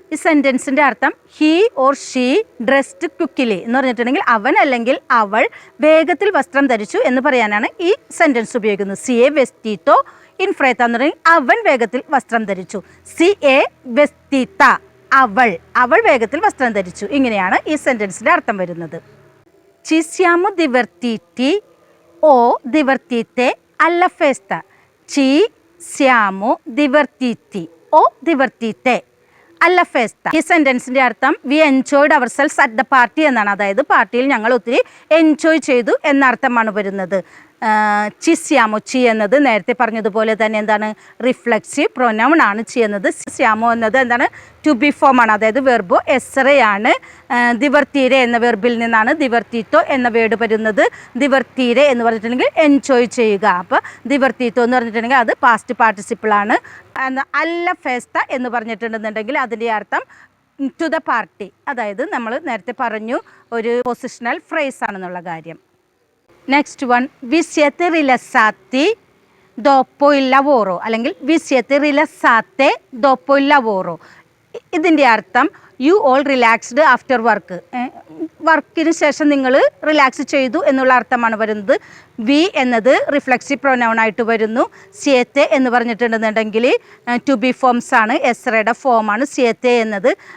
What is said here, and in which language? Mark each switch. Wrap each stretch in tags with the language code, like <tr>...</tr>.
<ml>ഈ സെൻറ്റൻസിൻ്റെ അർത്ഥം he or she dressed quickly എന്ന് പറഞ്ഞിട്ടുണ്ടെങ്കിൽ അവൻ അല്ലെങ്കിൽ അവൾ വേഗത്തിൽ വസ്ത്രം ധരിച്ചു എന്ന് പറയാനാണ് ഈ സെൻറ്റൻസ് ഉപയോഗിക്കുന്നത്.</ml> <it>സി എ വെസ്റ്റീറ്റോ ഇൻഫ്രേത്ത</it> <ml>എന്ന് പറഞ്ഞാൽ അവൻ വേഗത്തിൽ വസ്ത്രം ധരിച്ചു.</ml> <it>സി എ വെസ്റ്റീത്ത,</it> <ml>അവൾ വേഗത്തിൽ വസ്ത്രം ധരിച്ചു. ഇങ്ങനെയാണ് ഈ സെൻറ്റൻസിൻ്റെ അർത്ഥം വരുന്നത്.</ml> <it>ci siamo divertiti o divertite alla festa. ci siamo divertiti o divertite alla festa.</it> <ml>ഈ സെൻറ്റൻസിൻ്റെ അർത്ഥം V enjoyed our selves at the party എന്നാണ്. അതായത് പാർട്ടിയിൽ ഞങ്ങൾ ഒത്തിരി എൻജോയ് ചെയ്തു എന്നർത്ഥമാണ് വരുന്നത്. ചിസ്യാമോ, ചി എന്നത് നേരത്തെ പറഞ്ഞതുപോലെ തന്നെ എന്താണ്? റിഫ്ലെക്സീവ് പ്രൊനൗൺ ആണ്. ചി എന്നത്, സ്യാമോ എന്നത് എന്താണ്? ടു ബി ഫോം ആണ്, അതായത് വെർബോ എസ്സറയാണ്. ദിവർത്തീരെ എന്ന വെർബിൽ നിന്നാണ് ദിവർത്തീത്തോ എന്ന വേർഡ് വരുന്നത്. ദിവർത്തീരെ എന്ന് പറഞ്ഞിട്ടുണ്ടെങ്കിൽ എൻജോയ് ചെയ്യുക. അപ്പോൾ ദിവർത്തീത്തോ എന്ന് പറഞ്ഞിട്ടുണ്ടെങ്കിൽ അത് പാസ്റ്റ് പാർട്ടിസിപ്പിളാണ്. അല്ല ഫെസ്ത എന്ന് പറഞ്ഞിട്ടുണ്ടെന്നുണ്ടെങ്കിൽ അതിൻ്റെ അർത്ഥം ടു ദ പാർട്ടി, അതായത് നമ്മൾ നേരത്തെ പറഞ്ഞു ഒരു പൊസിഷണൽ ഫ്രേസ് ആണെന്നുള്ള കാര്യം. Next one</ml> <it>വിസിയത്തെ റിലസാത്തി dopo il lavoro</it> <ml>അല്ലെങ്കിൽ</ml> <it>vi siete rilassate dopo il lavoro.</it> <ml>ഇതിൻ്റെ അർത്ഥം you all relaxed after work, വർക്കിന് ശേഷം നിങ്ങൾ റിലാക്സ് ചെയ്തു എന്നുള്ള അർത്ഥമാണ് വരുന്നത്. വി എന്നത് റിഫ്ലെക്സീവ് പ്രൊനൗൺ ആയിട്ട് വരുന്നു. സിയത്തെ എന്ന് പറഞ്ഞിട്ടുണ്ടെന്നുണ്ടെങ്കിൽ ടു ബി ഫോംസ് ആണ്, എസ്രയുടെ ഫോമാണ് സിയത്തെ എന്നത്.</ml>